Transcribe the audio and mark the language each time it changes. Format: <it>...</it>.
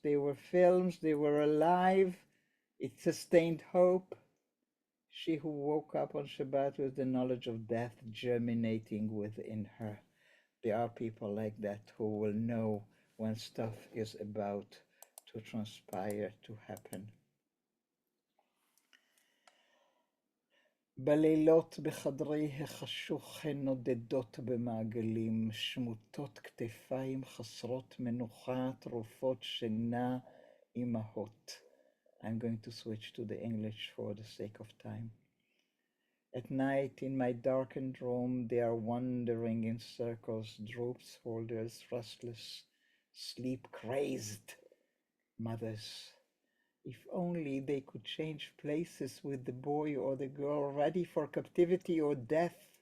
<en>They were films, they were alive. It sustained hope. She who woke up on Shabbat with the knowledge of death germinating within her. There are people like that who will know when stuff is about to transpire, to happen.</en> <he>בלילות בחדרי החשוך הן נודדות במעגלים, שמוטות כתפיים חסרות מנוחה, תרופות שינה, אימהות.</he> <en>I'm going to switch to the English for the sake of time. At night in my darkened room they are wandering in circles, droops, holders, restless, sleep crazed. Mothers, if only they could change places with the boy or the girl ready for captivity or death.</en>